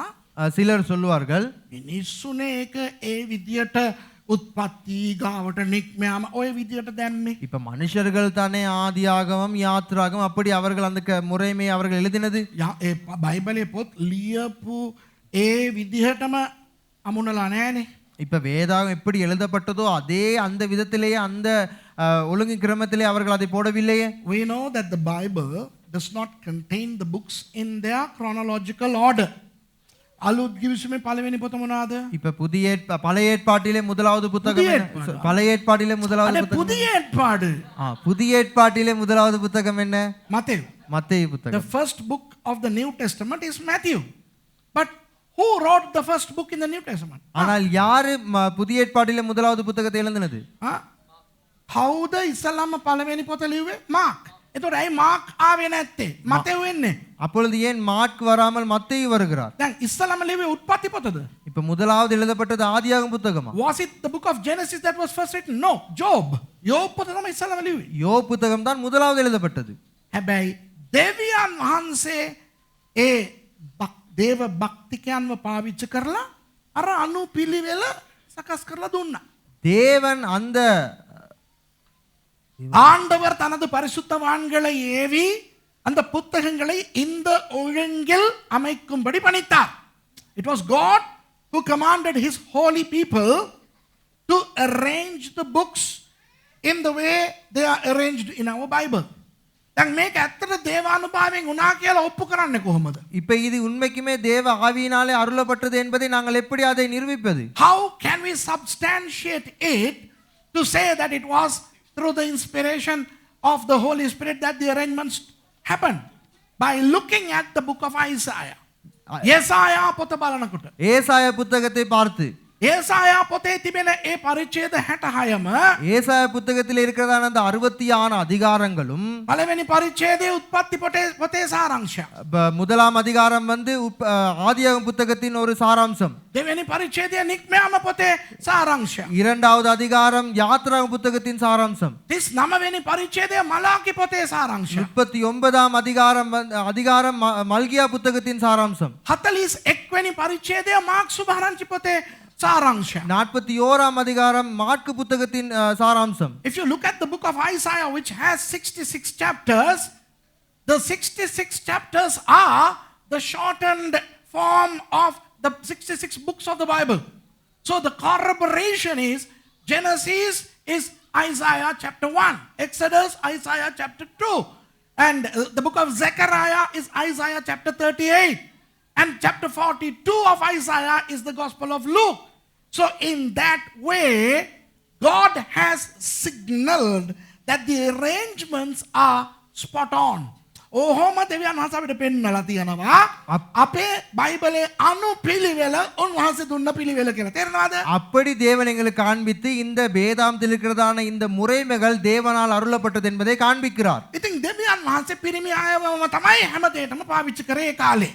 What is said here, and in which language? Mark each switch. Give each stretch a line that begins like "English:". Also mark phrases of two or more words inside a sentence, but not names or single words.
Tamil: சிலர் சொல்லுவார்கள்,
Sinhala: මිනිස්සුනේ ඒක ඒ විදියට උත්පත්ති ගාවට නික්මයාම ඔය විදියට දැම්මේ.
Tamil: இப்ப மனுஷர்கள் தானே ஆதியாகமம் யாத்ராகமம் அப்படி அவர்கள் அந்த முறைமை அவர்கள் எழுதினது.
Sinhala: ඒ බයිබලයේ පොත් ලියපු ඒ විදිහටම අමුණලා නෑනේ.
Tamil: இப்ப வேதாகம் எப்படி எழுதப்பட்டதோ அதே அந்த விதத்திலேயே அந்த ஒழுங்கு கிரமத்திலே அவர்கள் அதை போடவில்லையே.
English: We know that the Bible does not contain the books in their chronological order.
Sinhala: අලුත් ගිවිසුමේ පළවෙනි පොත මොනවාද?
Tamil: இப்ப பழைய ஏற்பாட்டிலே முதலாவது புத்தகம் என்ன? பழைய ஏற்பாட்டிலே முதலாவது
Sinhala: අනේ
Tamil: புத்தகம். පුதிய ஏற்பாடு. புதிய ஏற்பாட்டிலே முதலாவது புத்தகம் என்ன?
Sinhala: මතෙව්.
Tamil: மத்தேயு
English: The
Tamil: புத்தகம்.
English: first book of the New Testament is Matthew. But who wrote the first book in the New Testament?
Tamil: ஆனால் யாரு புதிய ஏற்பாட்டிலே முதலாவது புத்தகத்தை எழுதினது?
Sinhala: කවුද ඉස්සල්ලාම පළවෙනි පොත ලිව්වේ? මාක්. එතකොට ඇයි මාක් ආවේ නැත්තේ? මතෙව් වෙන්නේ.
Tamil: அப்பொழுது ஏன் மார்க் வராமல் மத்தேயு வருகிறார்?
Sinhala: දැන් ඉස්සල්ලාම ලිව්වේ උත්පත්ති පොතද?
Tamil: இப்ப முதலாவது எழுதப்பட்டது ஆதியாகம புத்தகமா?
English: Was it the book of Genesis that was first written?
Sinhala: No, Job. யோப் පොත තමයි ඉස්සල්ලාම ලිව්වේ.
Tamil: யோப் புத்தகம் தான் முதலாவது எழுதப்பட்டது.
Sinhala: හැබැයි දෙවියන් වහන්සේ ඒ දේව භක්තිකයන්ව පාවිච්චි කරලා අර අනුපිළිවෙල සකස් කරලා දුන්නා.
Tamil: தேவன் அந்த ஆண்டவர் தனது பரிசுத்தவான்களை ஏவி அந்த புத்தகங்களை இந்த ஒழுங்கில் அமைக்கும்படி பணித்தார்.
English: It was God who commanded his holy people to arrange the books in the way they are arranged in our Bible.
Sinhala: දැන් මේක ඇත්තට දේවානුභාවයෙන් වුණා කියලා ඔප්පු කරන්නේ කොහොමද?
Tamil: இப்ப இது உண்மைக்குமே தேவ ஆவியினாலே அருளப்பட்டது என்பதை நாங்கள் எப்படி அதை நிரூபிப்பது?
English: How can we substantiate it to say that it was through the inspiration of the Holy Spirit that the arrangements happened? By looking at the book of Isaiah.
Sinhala: Yesaya පොත බලනකොට
Tamil: ஏசாயா புத்தகத்தை பார்த்து
Sinhala: ඒසායා පොතේ තිබෙන ඒ පරිච්ඡේද 66ම
Tamil: ஏசாயா புத்தகத்தில் இருக்கிறதான அந்த 66 அதிகாரங்களும்
Sinhala: පළවෙනි පරිච්ඡේදයේ උත්පත්ති පොතේ සාරාංශය.
Tamil: முதலாம் அதிகாரம் வந்து ஆதியாகம புத்தகத்தின் ஒரு சாராம்சம்.
Sinhala: දෙවෙනි පරිච්ඡේදයේ නික්මයාම පොතේ සාරාංශය.
Tamil: இரண்டாவது அதிகாரம் யாத்ராகம புத்தகத்தின் சாராம்சம்.
Sinhala: 39 වෙනි පරිච්ඡේදයේ මලාකි පොතේ සාරාංශය.
Tamil: 39ஆம் அதிகாரம் மல்கியா புத்தகத்தின் சாராம்சம்.
Sinhala: 41 වෙනි පරිච්ඡේදයේ මාර්ක් සුභාරංචි පොතේ සාරාංශය.
Tamil: 41ஆம் அதிகாரம் மாற்கு புத்தகத்தின் சாராம்சம்.
English: If you look at the book of Isaiah, which has 66 chapters, the 66 chapters are the shortened form of the 66 books of the Bible. So the corroboration is Genesis is Isaiah chapter 1, Exodus Isaiah chapter 2, and the book of Zechariah is Isaiah chapter 38, and chapter 42 of Isaiah is the Gospel of Luke. So in that way, God has signaled that the arrangements are spot on.
Sinhala: ඔහොම දෙවියන් වහන්සේ අපිට පෙන්නලා තියෙනවා අපේ බයිබලයේ අනුපිළිවෙල උන්වහන්සේ දුන්න පිළිවෙල කියලා. තේරෙනවද?
Tamil: அப்படி தேவன் எங்களுக்கு காண்பித்து இந்த வேதாந்தத்தில் இருக்கிறதான இந்த முறைமைகள் தேவனால் அருளப்பட்டது என்பதை காண்பிக்கிறார்.
Sinhala: ඉතින් දෙවියන් දෙවියන් වහන්සේ පිරිමි අයවම තමයි හැමදේටම පාවිච්චි කරේ ඒ කාලේ.